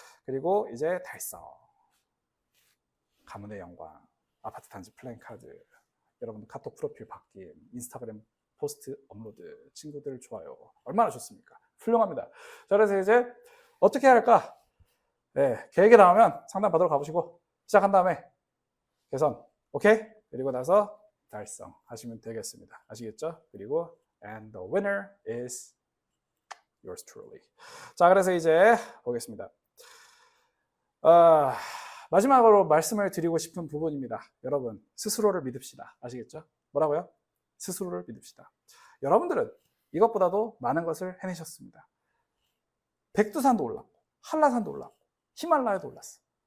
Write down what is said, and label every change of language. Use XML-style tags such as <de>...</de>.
<ko>그리고 이제 달성, 가문의 영광, 아파트 단지 플랜카드, 여러분 카톡 프로필 바뀜, 인스타그램 포스트 업로드, 친구들 좋아요. 얼마나 좋습니까? 훌륭합니다. 자, 그래서 이제 어떻게 해야 할까? 네, 계획이 나오면 상담 받으러 가보시고 시작한 다음에 개선, 오케이? 그리고 나서 달성 하시면 되겠습니다. 아시겠죠? 그리고</ko> <en>and the winner is yours truly.</en> <ko>자, 그래서 이제 보겠습니다. 마지막으로 말씀을 드리고 싶은 부분입니다. 여러분, 스스로를 믿읍시다. 아시겠죠? 뭐라고요? 스스로를 믿읍시다. 여러분들은 이것보다도 많은 것을 해내셨습니다. 백두산도 올랐고, 한라산도 올랐고, 히말라야도 올랐어.</ko>